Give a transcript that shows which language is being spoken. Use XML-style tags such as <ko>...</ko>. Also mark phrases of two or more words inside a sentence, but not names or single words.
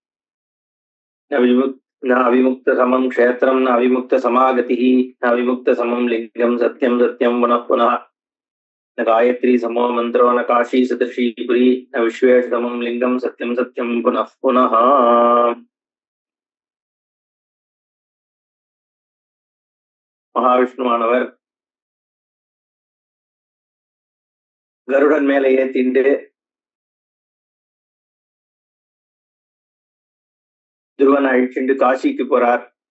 <sa>न अविमुक्तसमं क्षेत्रं न अविमुक्तसमागतिः न अविमुक्तसमं लिङ्गं सत्यं सत्यं पुनः पुनः। न गायत्री समो मन्त्रो न काशी सदृशी पुरी न विश्वेशतमं लिङ्गं सत्यं सत्यं पुनः पुनः।</sa> <ta>மகாவிஷ்ணுவானவர் கருடன் மேலே ஏத்திண்டு துருவனை அழிச்சுண்டு காசிக்கு போறார்.</ta>